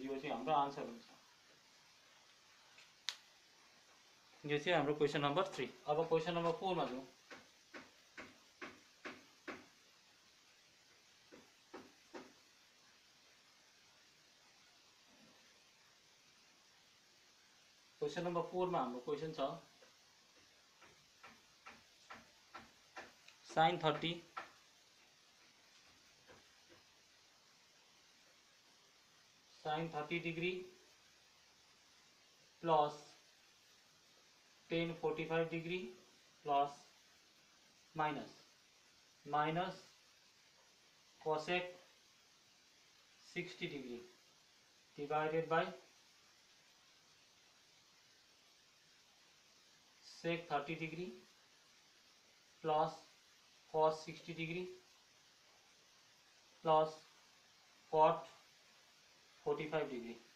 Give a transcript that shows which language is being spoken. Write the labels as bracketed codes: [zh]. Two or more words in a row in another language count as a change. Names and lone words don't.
[ne] यो चाहिँ हाम्रो आन्सर हुन्छ। यो चाहिँ हाम्रो [en] क्वेसन नम्बर [ne] 3। अब [en] क्वेसन नम्बर [ne] 4 मा जाउँ। [en] क्वेसन नम्बर [ne] 4 मा हाम्रो क्वेसन छ [en] sin 30 degree plus tan 45 degree plus minus cosec 60 degree divided by sec 30 degree plus cos 60 degree plus cot 45 degree.